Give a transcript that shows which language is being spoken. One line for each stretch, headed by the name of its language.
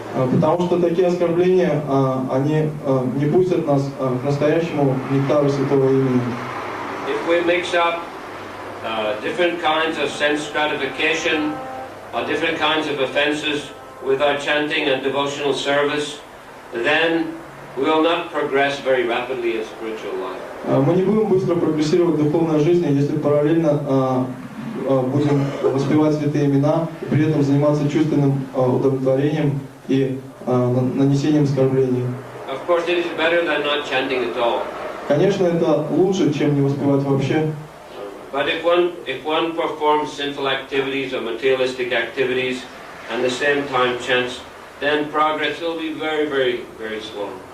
Russian: Потому что такие оскорбления, они не пустят нас к настоящему нектару святого имени.
English: If we mix up different kinds of sense gratification or different kinds of offenses with our chanting and devotional service, then we will not progress very rapidly in spiritual life.
Russian: Мы не будем быстро прогрессировать в духовной жизни, если параллельно будем воспевать святые имена и при этом заниматься чувственным удовлетворением и нанесением оскорблений.
English: Of course, it is better than not chanting at all.
Russian: Конечно, это лучше, чем не воспевать вообще.
English: But if one performs sinful activities or materialistic activities and at the same time chants, then progress will be very, very, very slow.